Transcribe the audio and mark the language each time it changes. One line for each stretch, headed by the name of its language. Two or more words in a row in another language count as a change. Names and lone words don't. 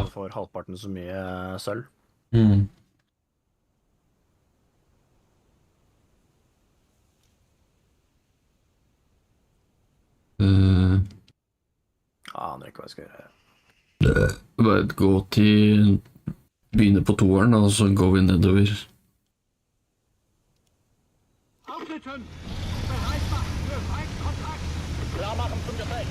Norwegian: Du får halvparten så mye sølv. Aner ikke hva jeg skal gjøre. Bare gå til... Begynne på toeren, og så går vi nedover.
German: Aufsitzen! Bereit machen für Feindkontakt! Klar machen zum Gefecht!